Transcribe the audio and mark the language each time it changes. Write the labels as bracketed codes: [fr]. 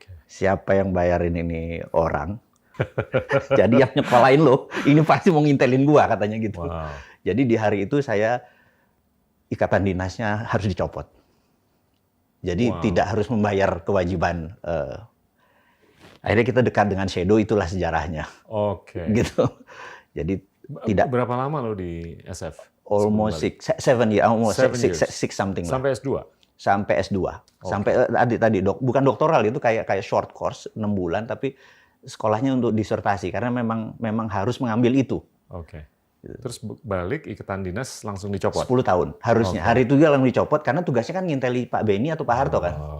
[id] Siapa yang bayarin ini orang. Jadi yang nyekolahin lo, ini pasti mau ngintelin gua katanya gitu. Wow. Jadi di hari itu saya ikatan dinasnya harus dicopot. Jadi tidak harus membayar kewajiban. Akhirnya kita dekat dengan Shadow, itulah sejarahnya. Oke. Gitu. Jadi tidak. Berapa lama lo di SF? [en] Almost 7 years, almost 6 something lah. [id] Sampai S2? Sampai S2. Sampai tadi bukan doktoral, itu kayak short course 6 bulan, tapi sekolahnya untuk disertasi karena memang harus mengambil itu. Oke. Terus balik ikatan dinas langsung dicopot? 10 tahun harusnya. Hari itu dia langsung dicopot karena tugasnya kan nginteli Pak Beni atau Pak Harto kan.